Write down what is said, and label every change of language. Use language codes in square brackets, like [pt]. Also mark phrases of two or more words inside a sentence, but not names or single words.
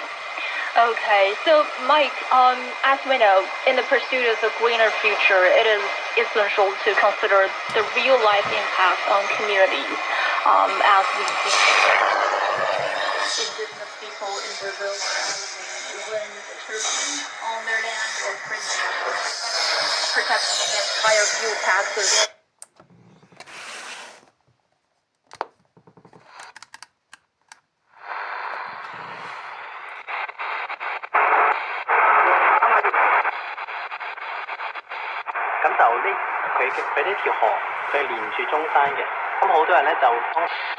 [en] Okay, so Mike, as we know, in the pursuit of a greener future, it is essential to consider the real-life impact on communities, as we see indigenous people in Brazil when turbines on their land or protecting against higher fuel taxes. [yue] 佢呢條河佢係連住中山嘅，咁好多人咧就當